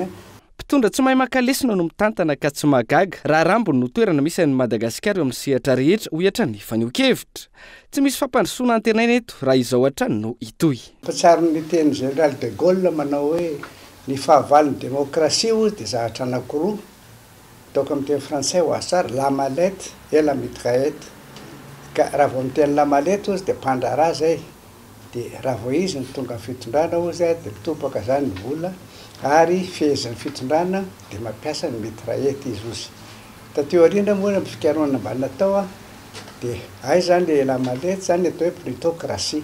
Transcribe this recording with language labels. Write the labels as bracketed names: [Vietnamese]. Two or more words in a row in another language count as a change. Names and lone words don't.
[Malagasy] Mpitondra tsy mahay makalesina no mitantana ka tsy magaga raha rambony no toerana misy an'ny Madagasikara amin'ny sehatra rehetra ho hatrany ny faneo-kevitra. Tsy misy fampandrosoana antenaina eto raha izao hatrany no itoy. Patsarony teny Général de Gaulle manao hoe ny fahavalon'ny démocratie io dia zavatra anankiroa. Ataoko amin'ny teny frantsay ho asara [French] la mallette et la mitraillette. [Malagasy] Ka raha vao miteny [French] la mallette [Malagasy] ozy dia mpandrara zay. Dia raha vao izy ny tonga fitondrana ozy dia mitopaka zany ny vola. Ary fehezan'ny fitondrana dia mampiasa ny mitraillette izy ozy. Tateo arindra moa ny fikaroana mba natao dia ay zany le [French] la mallette [Malagasy] zany atao hoe plutocratie.